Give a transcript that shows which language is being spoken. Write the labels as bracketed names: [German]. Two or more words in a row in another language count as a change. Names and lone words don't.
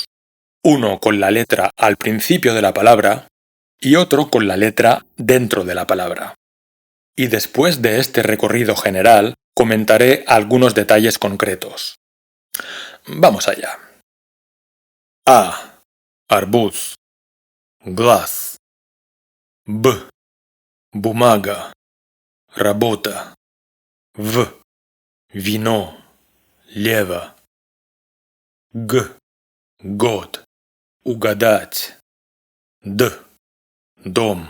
[Spanish] Uno con la letra al principio de la palabra y otro con la letra dentro de la palabra. Y después de este recorrido general, comentaré algunos detalles concretos. Vamos allá. A. [Russian] Arbuz. Глаз. B. Бумага. Работа. В. Вино. Лево. Г. Год. Угадать. Д. Дом.